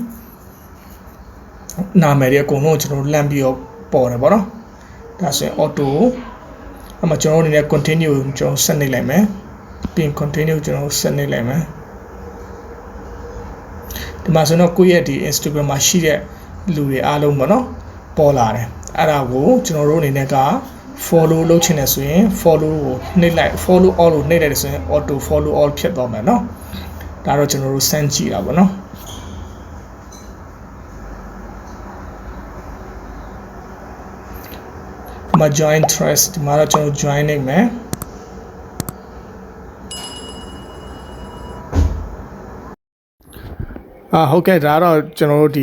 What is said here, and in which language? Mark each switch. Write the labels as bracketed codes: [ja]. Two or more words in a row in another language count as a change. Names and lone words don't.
[my] နာမည်တွေအကုန်လုံးကျွန်တော်တို့လမ်းပြီးတော့ပေါ်တယ်ပေါ့နော်ဒါဆိုရင် auto အမှကျွန်တော်တို့အနေနဲ့ continue ကျွန်တော်ဆက်နေလိုက်မယ်ပြီးရင် continue ကျွန်တော်ဆက်နေလိုက်မယ်ဒီမှာဆိုတော့ကိုယ့်ရဲ့ဒီ Instagram မှာရှိတဲ့လူတွေအားလုံးပေါ့နော်ပေါ်လာတယ်အဲ့ဒါကိုကျွန်တော်တို့အနေနဲ့က follow လုပ်ချင်တယ်ဆိုရင် follow ကိုနှိပ်လိုက် [en] follow all [my] ကိုနှိပ်လိုက်တယ်ဆိုရင် [en] auto follow all [my] ဖြစ်သွားမယ်နော်ဒါတော့ကျွန်တော်တို့စမ်းကြည့်တာပေါ့နော် ဒီမှာ join Threads ဒီမှာတော့ကျွန်တော် join နေမယ်ဟုတ်ကဲ့ဒါတော့ကျွန်တော်တို့ဒီ